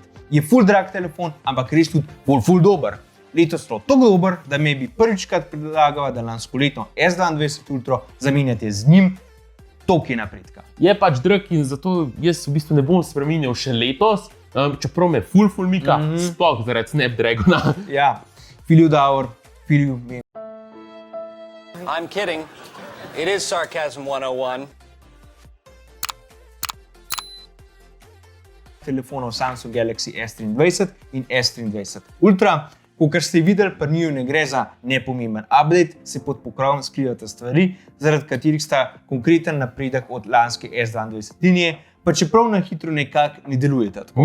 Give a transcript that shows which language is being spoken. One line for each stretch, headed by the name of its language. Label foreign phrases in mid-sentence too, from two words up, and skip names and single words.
Slovenian: Je full drag telefon, ampak res tudi full dober. Letos je tako dober, da me bi prvičkrat predlagala, da lanskoletno S22 Ultra zamenjate z njim. Toliko je napredka. Je pač drag in zato jaz v bistvu ne bom spremenil še letos, čeprav me full mika, sploh zaradi Snapdragona. Ja,
English: feel you Davor, feel you me. I'm kidding. It is Sarcasm 101.
Slovenian: Telefonov Samsung Galaxy S23 in S23 Ultra. Kakor ste videli, pri njiju ne gre za nepomemben update, se pod pokrovom skrivata stvari, zaradi katerih sta konkreten napredek od lanske S22 linije, pa čeprav na hitro nekako ne delujeta tako.